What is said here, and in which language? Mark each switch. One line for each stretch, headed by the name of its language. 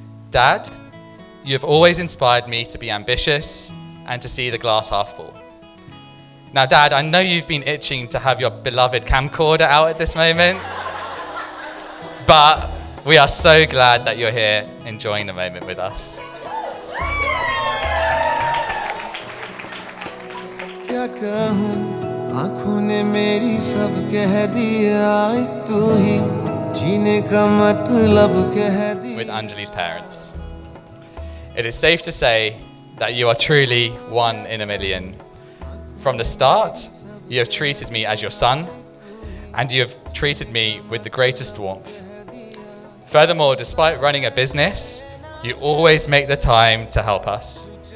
English: Dad, you have always inspired me to be ambitious and to see the glass half full. Now, Dad, I know you've been itching to have your beloved camcorder out at this moment, but We are so glad that you're here enjoying the moment with us.
Hindi: क्या कहूँ आँखों ने मेरी सब कह दिया एक तू ही जीने का मतलब कह दिया.
English: With Anjali's parents. It is safe to say that you are truly one in a million. From the start, you have treated me as your son, and you have treated me with the greatest warmth. Furthermore, despite running a business, you always make the time to help us.